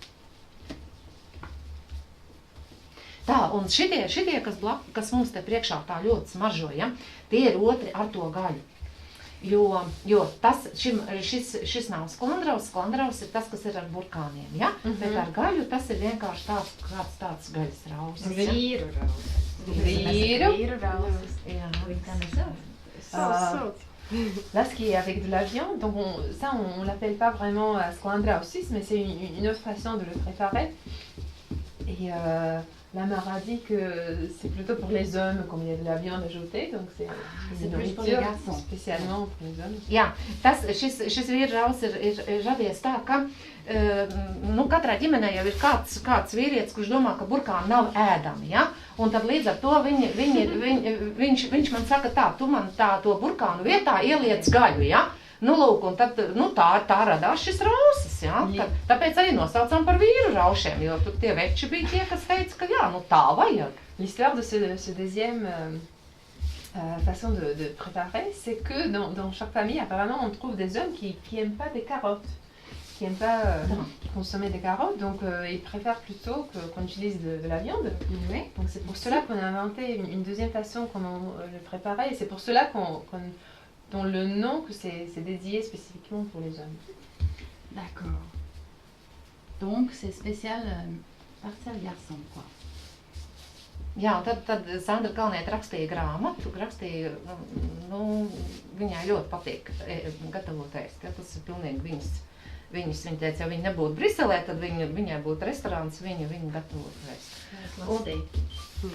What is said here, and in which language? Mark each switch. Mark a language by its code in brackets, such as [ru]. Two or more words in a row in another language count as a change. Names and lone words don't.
[lv] Tā, un šitie kas mums te priekšā tā ļoti smaržo, ja? Tie ir otri ar to gaļu. Jo šis nav sklandraus, sklandraus ir tas, kas ir ar burkāniem, ja? Bet ar gaļu tas ir vienkārši tāds gaļas rausis. Vīru rausis. [fr] Là, ce qui est avec de la viande, donc on l'appelle pas vraiment sklandrausis, mais c'est une autre façon de le préparer. Et la mère a dit que c'est plutôt pour les hommes, comme il y a de la viande ajoutée, donc c'est plus pour les garçons. Spécialement pour les hommes. [lv] Jā, šis vīru rausis ir radies tā, ka katrā ģimenē jau ir kāds vīrietis, kurš domā, ka burkāni nav ēdami, ja? Un tad līdz ar to viņš man saka tā, tu man to burkānu vietā ieliec gaļu, ja? Nu, lūk, un tad, tā radās šis rausis, ja? Tāpēc arī nosaucām par vīru raušiem, jo tur tie veči bija tie, kas teica, ka jā, tā vajag. [fr] L'histoire de ce deuxième façon de préparer, c'est que dans chaque famille, apparemment, on trouve des hommes qui n'aiment pas des carottes, qui n'aiment pas consommer des carottes, donc ils préfèrent plutôt qu'on utilise de la viande. Oui. Donc c'est pour cela qu'on a inventé une deuxième façon comment le préparer, et c'est pour cela dont le nom que c'est dédié spécifiquement pour les hommes. D'accord. Donc c'est spécial par garçon, quoi. [lv] Jā, un tad Sandra Kalniete rakstīja grāmatu, viņai ļoti patīk gatavot ēst, ja? Tas ir pilnīgi viņa teica, ja viņa nebūtu Briselē, tad viņai būtu restorāns, viņa gatavotu ēst.